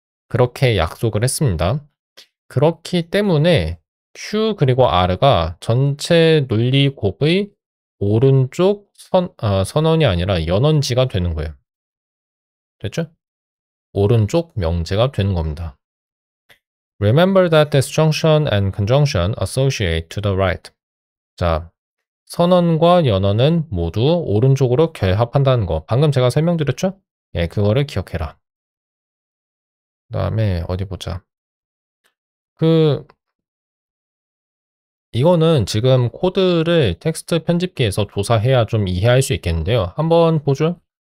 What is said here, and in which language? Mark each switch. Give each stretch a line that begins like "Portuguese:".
Korean: 그렇게 약속을 했습니다. 그렇기 때문에 Q 그리고 R가 전체 논리곱의 오른쪽 선원이 아니라 연원지가 되는 거예요. 됐죠? 오른쪽 명제가 되는 겁니다.
English: Remember that disjunction and conjunction associate to the right.
Korean: 자, 선언과 연언은 모두 오른쪽으로 결합한다는 거. 방금 제가 설명드렸죠? 예, 그거를 기억해라. 그 다음에 어디 보자. 이거는 지금 코드를 텍스트 편집기에서 조사해야 좀 이해할 수 있겠는데요. 한번 보죠.